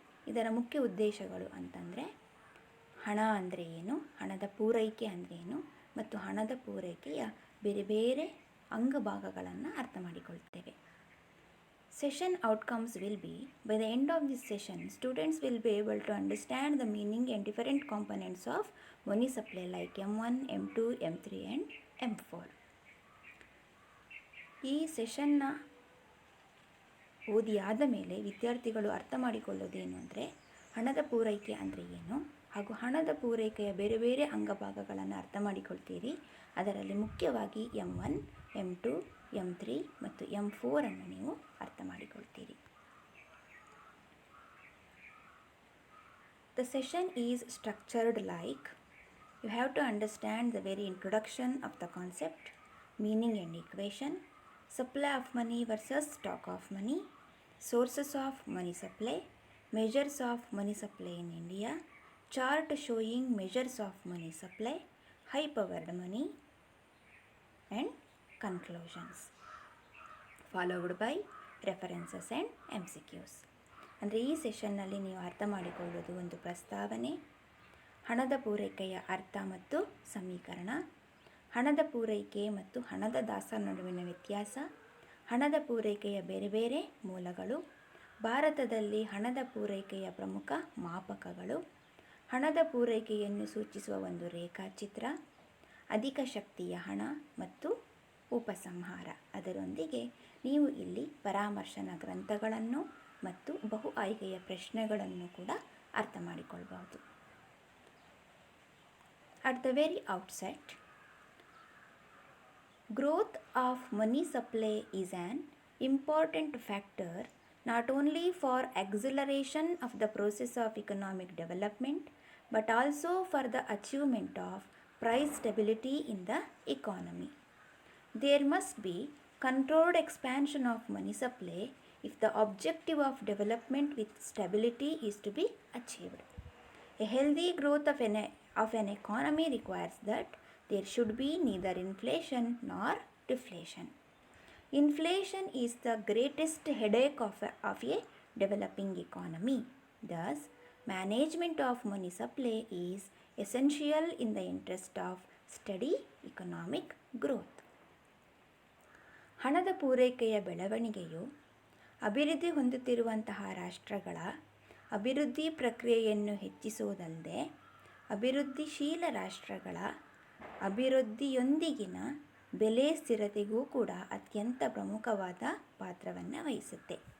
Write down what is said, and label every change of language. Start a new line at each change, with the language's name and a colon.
Kannada: ಇದರ ಮುಖ್ಯ ಉದ್ದೇಶಗಳು ಅಂತಂದರೆ ಹಣ ಅಂದರೆ ಏನು, ಹಣದ ಪೂರೈಕೆ ಅಂದರೆ ಏನು ಮತ್ತು ಹಣದ ಪೂರೈಕೆಯ ಬೇರೆ ಬೇರೆ ಅಂಗಭಾಗಗಳನ್ನು ಅರ್ಥ ಮಾಡಿಕೊಳ್ತೇವೆ.
English: Session outcomes will be, by the end of this session, students will be able to understand the meaning and different components of money supply like M1, M2, M3 and M4.
Kannada: ಈ ಸೆಷನ್ನ ಓದಿ ಆದ ಮೇಲೆ ವಿದ್ಯಾರ್ಥಿಗಳು ಅರ್ಥ ಮಾಡಿಕೊಳ್ಳೋದೇನು ಅಂದರೆ ಹಣದ ಪೂರೈಕೆ ಅಂದರೆ ಏನು ಹಾಗೂ ಹಣದ ಪೂರೈಕೆಯ ಬೇರೆ ಬೇರೆ ಅಂಗಭಾಗಗಳನ್ನು ಅರ್ಥ ಮಾಡಿಕೊಳ್ತೀರಿ. ಅದರಲ್ಲಿ ಮುಖ್ಯವಾಗಿ M1, M2, M3 ಮತ್ತು M4 ಅನ್ನು ನೀವು ಅರ್ಥ ಮಾಡಿಕೊಳ್ತೀರಿ.
English: The session is structured like you have to understand the very introduction of the concept, meaning and equation, supply of money versus stock of money, sources of money supply, measures of money supply in India, chart showing measures of money supply, high powered money and conclusions, followed by references and MCQs.
Kannada: ಅಂದರೆ ಈ ಸೆಷನ್ನಲ್ಲಿ ನೀವು ಅರ್ಥ ಮಾಡಿಕೊಳ್ಳೋದು ಒಂದು ಪ್ರಸ್ತಾವನೆ, ಹಣದ ಪೂರೈಕೆಯ ಅರ್ಥ ಮತ್ತು ಸಮೀಕರಣ, ಹಣದ ಪೂರೈಕೆ ಮತ್ತು ಹಣದ ದಾಸ ನಡುವಿನ ವ್ಯತ್ಯಾಸ, ಹಣದ ಪೂರೈಕೆಯ ಬೇರೆ ಬೇರೆ ಮೂಲಗಳು, ಭಾರತದಲ್ಲಿ ಹಣದ ಪೂರೈಕೆಯ ಪ್ರಮುಖ ಮಾಪಕಗಳು, ಹಣದ ಪೂರೈಕೆಯನ್ನು ಸೂಚಿಸುವ ಒಂದು ರೇಖಾಚಿತ್ರ, ಅಧಿಕ ಶಕ್ತಿಯ ಹಣ ಮತ್ತು ಉಪಸಂಹಾರ. ಅದರೊಂದಿಗೆ ನೀವು ಇಲ್ಲಿ ಪರಾಮರ್ಶನ ಗ್ರಂಥಗಳನ್ನು ಮತ್ತು ಬಹು ಆಯ್ಕೆಯ ಪ್ರಶ್ನೆಗಳನ್ನು ಕೂಡ ಅರ್ಥ ಮಾಡಿಕೊಳ್ಳಬಹುದು.
English: At the very outset, growth of money supply is an important factor not only for acceleration of the process of economic development but also for the achievement of price stability in the economy. There must be controlled expansion of money supply if the objective of development with stability is to be achieved. A healthy growth of an economy requires that there should be neither inflation nor deflation. Inflation is the greatest headache of a developing economy. Thus, management of money supply is essential in the interest of steady economic growth.
Kannada: ಹಣದ ಪೂರೈಕೆಯ ಬೆಳವಣಿಗೆಯು ಅಭಿವೃದ್ಧಿ ಹೊಂದುತ್ತಿರುವಂತಹ ರಾಷ್ಟ್ರಗಳ ಅಭಿವೃದ್ಧಿ ಪ್ರಕ್ರಿಯೆಯನ್ನು ಹೆಚ್ಚಿಸುವುದಲ್ಲದೆ ಅಭಿವೃದ್ಧಿಶೀಲ ರಾಷ್ಟ್ರಗಳ ಅಭಿವೃದ್ಧಿಯೊಂದಿಗಿನ ಬೆಲೆ ಸ್ಥಿರತೆಗೂ ಕೂಡ ಅತ್ಯಂತ ಪ್ರಮುಖವಾದ ಪಾತ್ರವನ್ನು ವಹಿಸುತ್ತೆ.